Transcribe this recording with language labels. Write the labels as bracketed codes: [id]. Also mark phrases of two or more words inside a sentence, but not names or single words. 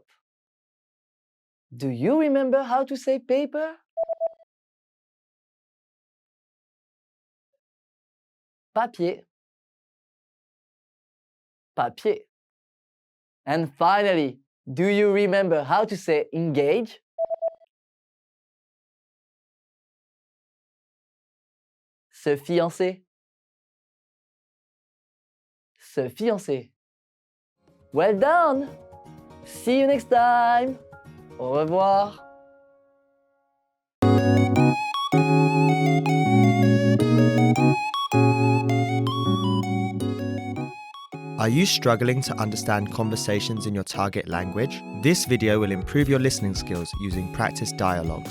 [en] Do you remember how to say paper? [fr] Papier. Papier. [en] And finally, do you remember how to say engage? [fr] Se fiancer. Se fiancer. [en] Well done! See you next time! [fr] Au revoir! [en] Are you struggling to understand conversations in your target language? This video will improve your listening skills using practice dialogues.